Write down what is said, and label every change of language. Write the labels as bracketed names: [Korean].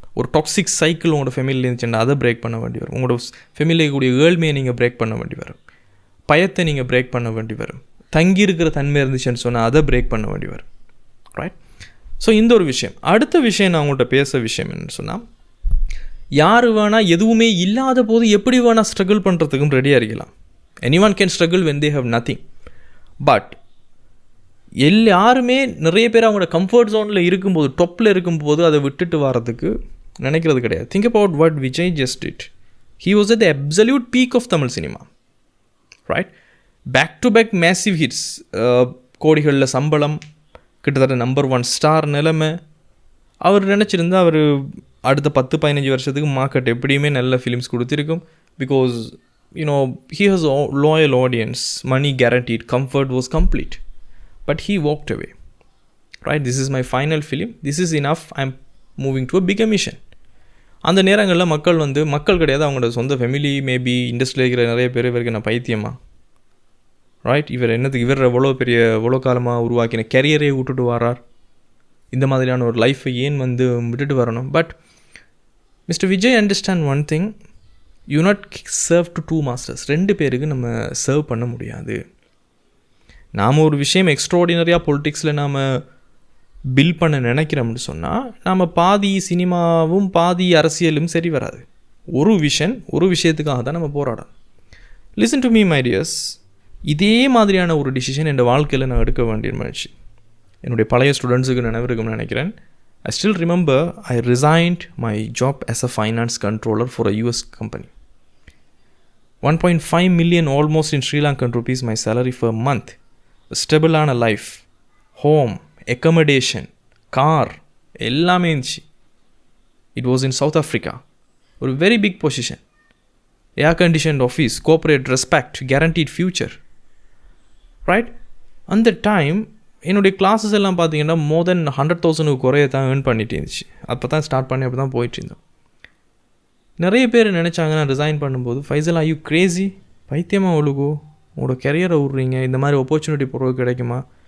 [Tamil] ஒரு toxic cycle உங்களோட ஃபேமிலியில் இருந்துச்சுன்னா அதை பிரேக் பண்ண வேண்டி வரும். உங்களோட ஃபேமிலியில் இருக்கக்கூடிய ஏழ்மையை நீங்கள் பிரேக் பண்ண வேண்டி வரும். பயத்தை நீங்கள் பிரேக் பண்ண வேண்டி வரும். தங்கி இருக்கிற தன்மை இருந்துச்சுன்னு சொன்னால் அதை பிரேக் பண்ண வேண்டி வரும். ரைட்? ஸோ இந்த ஒரு விஷயம். அடுத்த விஷயம் நான் உங்கள்கிட்ட பேச விஷயம் என்னென்னு சொன்னால், யார் வேணால் எதுவுமே இல்லாத போது எப்படி வேணால் ஸ்ட்ரகிள் பண்ணுறதுக்கும் ரெடியாக இருக்கலாம். [English] anyone can struggle when they have nothing. [Tamil] But யாருமே நிறைய பேர் அவங்களோட கம்ஃபர்ட் ஜோனில் இருக்கும்போது, டொப்பில் இருக்கும்போது அதை விட்டுட்டு வரதுக்கு நினைக்கிறது கிடையாது. [English] Think about what Vijay just did. He was at the absolute peak of Tamil cinema. Right? [Tamil] Back to back massive hits, கோடிகளில் சம்பளம், கிட்டத்தட்ட நம்பர் 1 ஸ்டார் நிலைமை. அவர் நினச்சிருந்தா அவர் அடுத்த 10-15 வருஷத்துக்கு மார்க்கெட் எப்படியுமே நல்ல ஃபிலிம்ஸ் கொடுத்துருக்கும். [English] Because he has a loyal audience, money guaranteed, comfort was complete. But he walked away. Right? This is my final film, this is enough, I'm moving to a bigger mission. [Tamil] அந்த நேரங்களில் மக்கள் கிடையாது, அவங்களோட சொந்த family, maybe இண்டஸ்ட்ரியில் இருக்கிற நிறைய பேர் இவருக்கு நான் பைத்தியமா, ரைட், இவர் எவ்வளோ காலமாக உருவாக்கின கெரியரை விட்டுட்டு வரார், இந்த மாதிரியான ஒரு லைஃப்பை ஏன் விட்டுட்டு வரணும். [English] But mister Vijay understand one thing, you not serve to 2 masters. [Tamil] 2 பேருக்கு நம்ம சர்வ் பண்ண முடியாது. நாம் ஒரு விஷயம் எக்ஸ்ட்ராடினரியாக பொலிட்டிக்ஸில் நாம் பில் பண்ண நினைக்கிறோம்னு சொன்னால், நாம் பாதி சினிமாவும் பாதி அரசியலும் சரி வராது. ஒரு விஷயத்துக்காக தான் நம்ம போராடணும். [English] Listen to me my dears. [Tamil] இதே மாதிரியான ஒரு டிசிஷன் என் வாழ்க்கையில் நான் எடுக்க வேண்டிய முயற்சி. என்னுடைய பழைய ஸ்டூடெண்ட்ஸுக்கு நினைவிருக்கும்னு நினைக்கிறேன். [English] I still remember I resigned my job as a finance controller for a US company. 1.5 million almost in Sri Lankan rupees my salary for a month. A stable on a life, home, accommodation, car, [Tamil] எல்லாமே இருந்துச்சு. [English] It was in South Africa. ஒரு very big position. Air conditioned office, corporate respect, guaranteed future. Right? [Tamil] அந்த time என்னுடைய classes எல்லாம் பார்த்தீங்கன்னா மோர் தென் 100,000 குறைய தான் earn பண்ணிட்டு இருந்துச்சு. அப்போ தான் ஸ்டார்ட் பண்ணி அப்போ தான் போயிட்டு இருந்தோம். நிறைய பேர் நினச்சாங்க நான் ரிசைன் பண்ணும்போது, ஃபைசல் [English] I you crazy, [Tamil] பைத்தியமாக ஒழுகோ, உங்களோட கெரியரை விட்றீங்க, இந்த மாதிரி ஆப்பர்ச்சுனிட்டி பொருள் கிடைக்குமா?